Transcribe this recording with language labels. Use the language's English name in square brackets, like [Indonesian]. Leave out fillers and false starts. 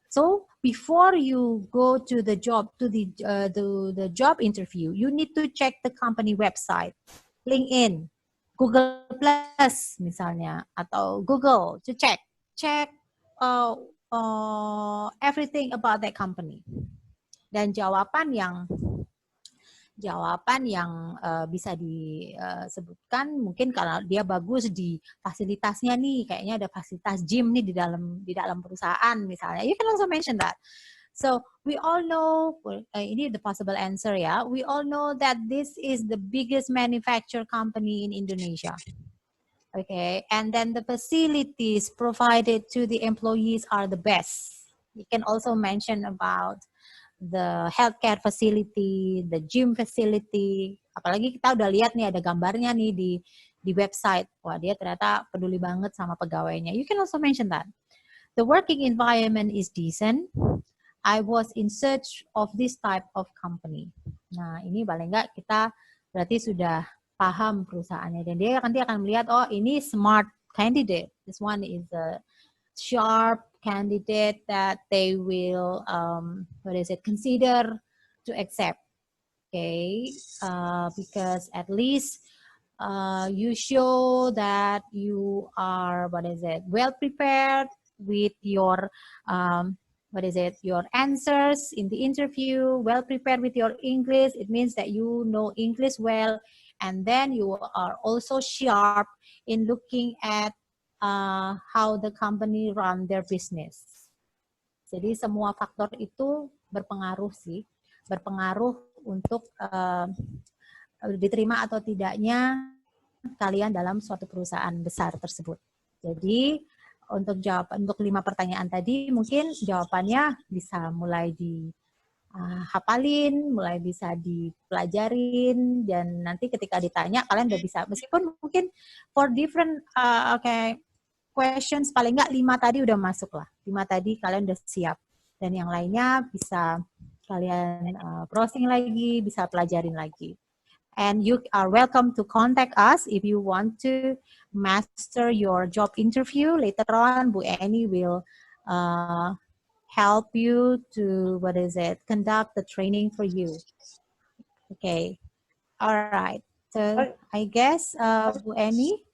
[English] So before you go to the job the job interview, you need to check the company website, LinkedIn, Google Plus [Indonesian] misalnya, atau [English] Google to check everything about that company. [Indonesian] Dan jawaban yang bisa disebutkan mungkin kalau dia bagus di fasilitasnya nih, kayaknya ada fasilitas gym nih di dalam perusahaan misalnya. [English] You can also mention that. So we all know, ini the possible answer ya. We all know that this is the biggest manufacturer company in Indonesia. Okay, and then the facilities provided to the employees are the best. You can also mention about the healthcare facility, the gym facility. [Indonesian] Apalagi kita udah lihat nih ada gambarnya nih di website. Wah, dia ternyata peduli banget sama pegawainya. [English] You can also mention that. The working environment is decent. I was in search of this type of company. [Indonesian] Nah, ini paling nggak kita berarti sudah paham perusahaannya. Dan dia akan melihat, oh ini [English] smart candidate. This one is a sharp candidate that they will consider to accept. Okay, because at least you show that you are well prepared with your your answers in the interview, well prepared with your English. It means that you know English well, and then you are also sharp in looking at how the company run their business. [Indonesian] Jadi semua faktor itu berpengaruh sih, berpengaruh untuk diterima atau tidaknya kalian dalam suatu perusahaan besar tersebut. Jadi untuk 5 pertanyaan tadi mungkin jawabannya bisa mulai hafalin, mulai bisa dipelajarin, dan nanti ketika ditanya kalian udah bisa, meskipun mungkin [English] for different questions [Indonesian] paling nggak 5 tadi udah masuk lah, 5 tadi kalian udah siap, dan yang lainnya bisa kalian browsing lagi, bisa pelajarin lagi. [English] And you are welcome to contact us if you want to master your job interview. Later on, Bu Eni will help you to, conduct the training for you. Okay. All right. So I guess, Bu Eni.